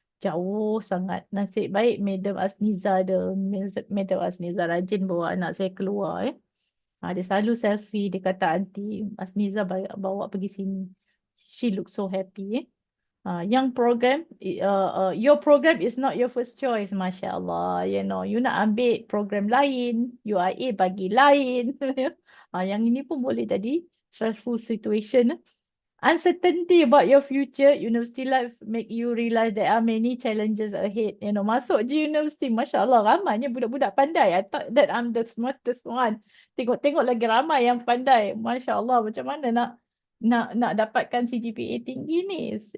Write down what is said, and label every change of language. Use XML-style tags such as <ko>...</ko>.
<ms>Jauh sangat. Nasib baik Madam Asniza Madam Asniza rajin bawa anak saya keluar. Dia selalu selfie, dia kata, "Aunty, Asniza bawa pergi sini."</ms> <en>She looks so happy. Young program, your program is not your first choice, Masya Allah. You know,</en> <ms>you nak ambil program lain, UIA bagi lain. Yang ini pun boleh jadi</ms> <en>stressful situation. Uncertainty about your future, university life make you realize there are many challenges ahead. You know,</en> <ms>masuk je university, Masya Allah, ramainya budak-budak pandai.</ms> <en>I thought that I'm the smartest one.</en> <ms>Tengok lagi ramai yang pandai. Masya Allah, macam mana nak dapatkan CGPA tinggi ni?</ms>